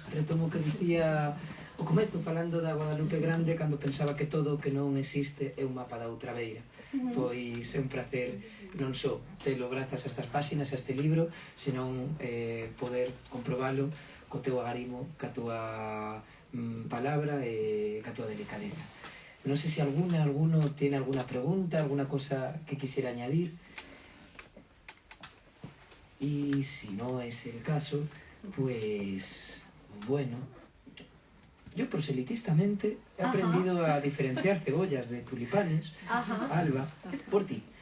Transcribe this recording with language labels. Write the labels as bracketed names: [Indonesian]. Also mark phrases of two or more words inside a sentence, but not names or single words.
[Galician] Retomo que dicía o comezo falando da Guadalupe Grande cando pensaba que todo o que non existe é un mapa da outra beira. Pois é un placer non só telo grazas a estas páxinas, a este libro, senón poder comprobalo co teu agarimo, ca túa palabra e ca túa delicadeza. Non sei [Spanish] se alguno tiene alguna pregunta, alguna cosa que quisiera añadir. Y si no es el caso, pues bueno, yo proselitistamente he aprendido a diferenciar cebollas de tulipanes, Alba, por ti.